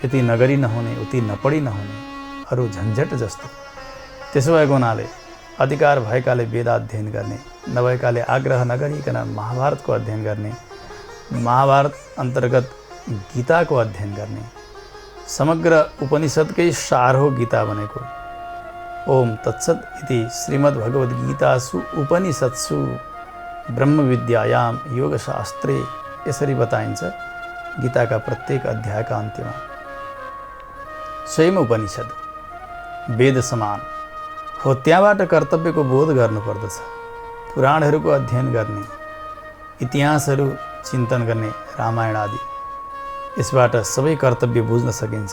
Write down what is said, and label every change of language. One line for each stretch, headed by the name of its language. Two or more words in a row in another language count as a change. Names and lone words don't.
Nepali: यति नगरी नहुने, उति नपढी नहुने, अरू झन्झट जस्तो। त्यसो भएको हुनाले अधिकार भएकाले वेदाध्ययन गर्ने, नभएकाले आग्रह नगरिकन महाभारतको अध्ययन गर्ने, महाभारत अन्तर्गत गीताको अध्ययन गर्ने। समग्र उपनिषद्कै सार हो गीता भनेको।
Sanskrit: ओम तत्सत् इति श्रीमद्भगवद्गीतासु उपनिषत्सु ब्रह्मविद्यायाम योगशास्त्रे
Nepali: यसरी बताइन्छ गीताका प्रत्येक अध्यायका अन्त्यमा। स्वयं उपनिषद वेद समान हो, त्यहाँबाट कर्तव्यको बोध गर्नुपर्दछ। पुराणहरूको अध्ययन गर्ने, इतिहासहरू चिन्तन गर्ने, रामायण आदि, यसबाट सबै कर्तव्य बुझ्न सकिन्छ।